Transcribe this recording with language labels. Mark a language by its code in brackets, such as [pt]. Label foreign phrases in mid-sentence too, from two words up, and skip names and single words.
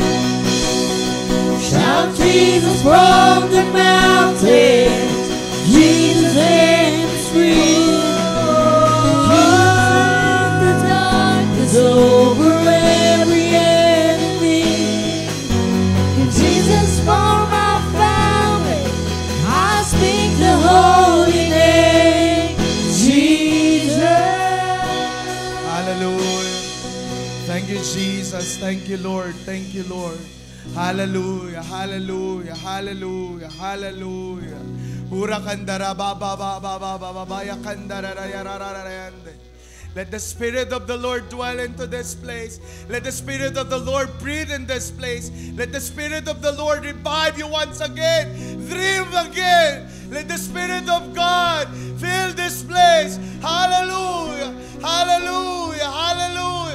[en] Shout Jesus from the mountains, Jesus in the streets, Jesus in the darkness over every enemy, and Jesus for my family. I speak the holy name, Jesus. Hallelujah. Thank you, Jesus. Thank you, Lord. Thank you, Lord. Hallelujah. Hallelujah. Hallelujah. Hallelujah. Ura kandara ba ba ba ba ba ba ba ba ya kandara ra ya ra ra ra yande. Let the Spirit of the Lord dwell into this place. Let the Spirit of the Lord breathe in this place. Let the Spirit of the Lord revive you once again. Dream again. Let the Spirit of God fill this place. Hallelujah. Hallelujah. Hallelujah.